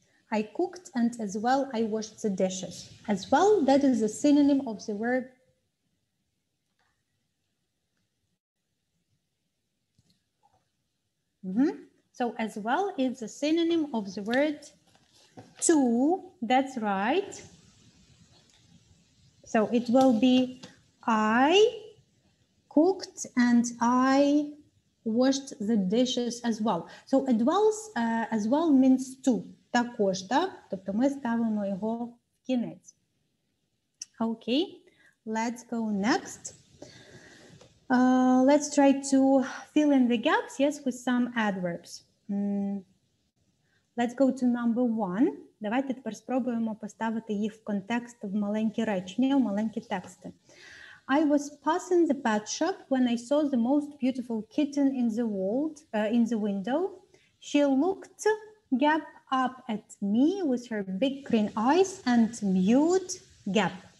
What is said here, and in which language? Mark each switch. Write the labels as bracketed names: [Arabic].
[English] I cooked and as well I washed the dishes. As well, that is a synonym of the verb So as well is the synonym of the word to. That's right. So it will be I cooked and I washed the dishes as well. So as well means to. [Ukrainian] Також, так? Тобто ми ставимо його в кінець. [English] Okay, let's go next. Let's try to fill in the gaps, yes, with some adverbs. Let's go to number 1. [Ukrainian] Давайте тепер спробуємо поставити їх в контекст, в маленькі речення, в маленькі тексти. [English] I was passing the pet shop when I saw the most beautiful kitten in the window. She looked up at me with her big green eyes and mewed gap.